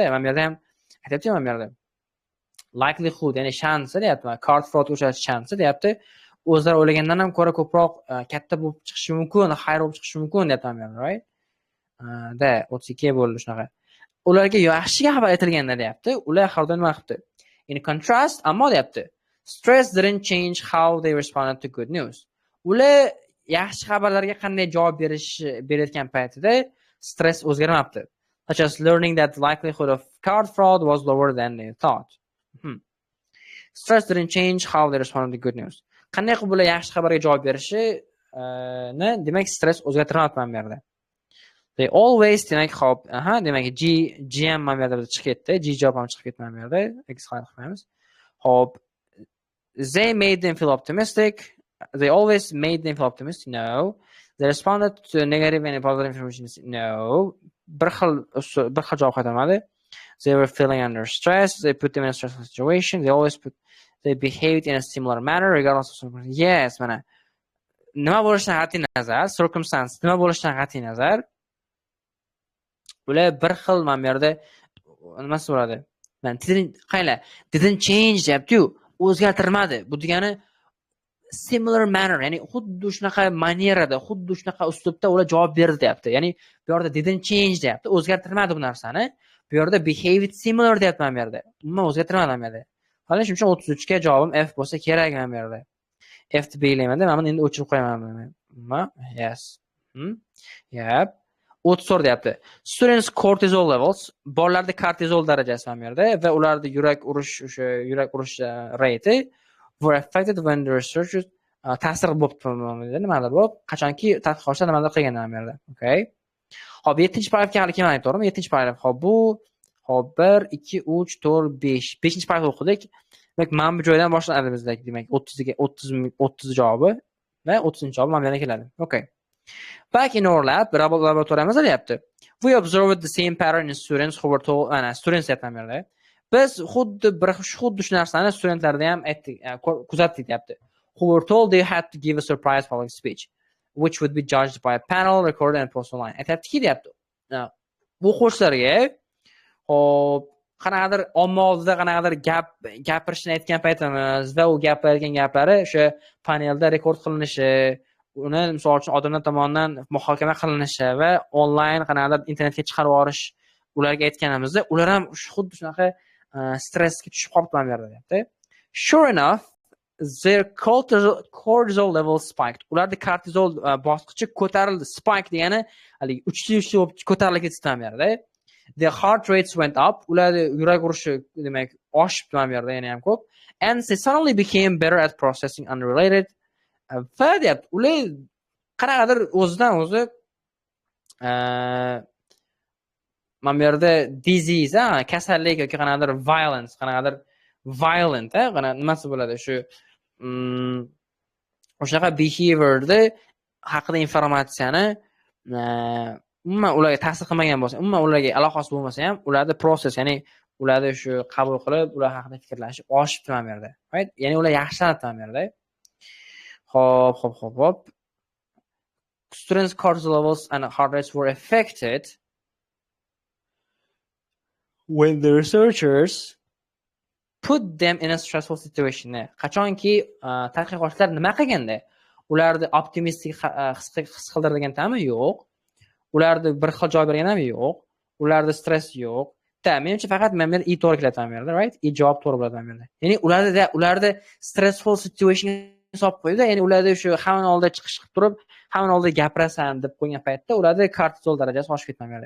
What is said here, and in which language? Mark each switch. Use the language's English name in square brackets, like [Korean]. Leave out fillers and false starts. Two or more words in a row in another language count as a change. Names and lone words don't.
[Uzbek] Men bu yerda ham aytayapti, men bu yerda likelihood, ya'ni shansi deyapti, [English] card fraud [Uzbek] o'shash shansi deyapti. O'zlari o'ylagandan ham ko'ra ko'proq katta bo'lib chiqishi mumkin, xayr bo'lib chiqishi mumkin deyapti men, right? Da 32 bo'ldi shunaqa. Ularga yaxshiga xabar aytilganda deyapti, ular xabarda nima qilibdi? [English] In contrast, [Uzbek] ammo deyapti, [English] stress didn't change how they responded to good news. [Uzbek] Ular yaxshi xabarlarga qanday javob berayotgan paytida stress o'zgarmabdi. [English] Such as learning that the likelihood of card fraud was lower than they thought. Stress didn't change how they responded to good news. [Uzbek] Qanday qilib ular yaxshi xabarga javob berishi demak stress o'zgartirmabdi mana bu yerda. [English] They always [Uzbek] demak hop, demak G ham mana bu yerda chiqib ketdi. G javob ham chiqib ketdi mana bu yerda. X qilamiz. Hop. [English] They made them feel optimistic. They always made them feel optimistic. No. They responded to negative and positive information. No. [Uzbek] Bir xil javob qaytarmadi. [English] They were feeling under stress. They put them in a stressful situation. They behaved in a similar manner regardless of circumstances. Yes, [Uzbek] mana nima bo'lishidan qat'iy nazar, circumstance nima bo'lishidan qat'iy nazar, ular bir xil mana bu yerda nimasi bo'ladi? [English] Didn't change [Uzbek] deyapti-yu, o'zgartirmadi. Bu degani [English] similar manner, [Uzbek] ya'ni xuddi shunaqa manierada, xuddi shunaqa uslubda ular javob berdi deyapti. Ya'ni bu yerda [English] didn't change [Uzbek] deyapti, o'zgartirmadi bu narsani. Bu yerda [English] behaved similar [Uzbek] deyapti mana bu yerda. Umuman o'zgartirmadi mana bu yerda. Hali shuning uchun 33 ga javobim F bo'lsa kerak mana bu yerda. F deb belgilayman-da, men endi o'chirib qo'yaman buni. [English] Yes. Yep. 34 deyapti. Students cortisol levels, [Uzbek] bolalarda kortizol darajasi ham yerda va ularda yurak urish [English] rate were affected when the researchers [Uzbek] ta'sir bo'libdi, nimadir bo'lib, qachonki tadqiqotchilar nimadir qilganda ham yerda. Okay. Hop, 7-paragrafga hali kelmay to'g'rimi? 7-paragraf. Hop, bu 1 2 3 4 5. 5-paragraf o'qidik. Demak, mana bu joydan boshlanadi bizdagi, demak, 30 javobi va 30-javob mana yerdan keladi. [English] Okay. Back in our lab, [Uzbek] laboratoriyamizda deyapti. [English] We observed the same pattern in students who were told, students deyapti. [Uzbek] Biz xuddi shu narsani studentlarda ham kuzatdik deyapti. [English] Who were told they had to give a surprise public speech, which would be judged by a panel, recorded and posted online. [Uzbek] Aytayaptiki deyapti. Bu o'quvchilarga hop qanaqadir omma oldida qanaqadir gapirishni aytgan paytimiz va u gapirgan gaplari o'sha panelda rekord qilinishi, uni misol uchun odamlar tomonidan muhokama qilinishi va onlayn qanaqadir internetga chiqarib yuborish ularga aytganimizda ular ham xuddi shunaqa stressga tushib qolibdi mana bu yerda deyapti. [English] Sure enough, their cortisol levels spiked. [Uzbek] Ularda kortizol bosqichi ko'tarildi. Spike degani haligi uchli bo'lib ko'tarilib ketdi mana bu yerda. [English] Their heart rates went up. [Uzbek] Ularda yurak urishi demak oshibdi mana bu yerda yana ham ko'p. [English] And they suddenly became better at processing unrelated. [Uzbek] Va deyapti, ular qanaqadir o'zidan o'zi mana bu yerda disease, kasallik yoki qanaqadir violent, nimasi bo'ladi shu o'shaqa behaviorni haqida informatsiyani umuman ularga ta'sir qilmagan bo'lsa, umuman ularga aloqasi bo'lmasa ham, ularda process, ya'ni ularda shu qabul qilib, ular haqida fikrlashi oshibdi mana bu yerda. [English] Right? [Uzbek] Ya'ni ular yaxshilanadi mana bu yerda. Hop. [English] Students' cortisol levels and heart rates were affected when the researchers put them in a stressful situation. [Uzbek] Qachonki tadqiqotchilar nima qilganda ularni optimistik his qildirgandami yo'q, ularni bir xil joy berganami yo'q, ularda stress yo'q. Menimcha faqat men i to'g'ri kelyapti mana bu yerda, right? I javob to'g'ri bo'ladi mana bu yerda. Ya'ni ularda [English] stressful situation [Uzbek] hisob qo'ydi, ya'ni ularda shu hamma oldida chiqish qilib turib, hamma oldida gapirasan deb qo'ygan paytda ularda kortizol darajasi oshib ketgan mana bu yerda.